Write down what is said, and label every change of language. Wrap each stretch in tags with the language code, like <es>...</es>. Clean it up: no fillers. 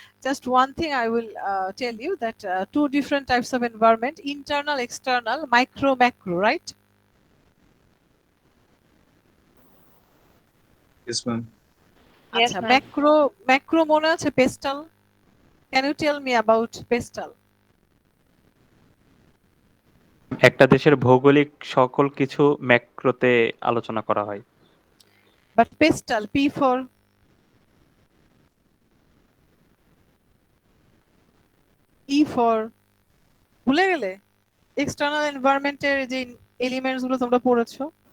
<en>Just one thing I will tell you that two different types of environment: internal, external, micro, macro, right? Yes, ma'am. Yes,</en> <bn>Acha,</bn> <en>ma'am.</en> <bn>macro mone ache pestal.</bn> <en>Can you tell me about pestal?</en> <bn>একটা দেশের ভৌগোলিক সকল কিছু ম্যাক্রোতে আলোচনা করা হয়।</bn> <en>But pestal, P for E for</en> <bn>ভুলে গেলে? এক্সটার্নাল এনভায়রনমেন্টের যে এলিমেন্টস গুলো তোমরা পড়েছো।</bn>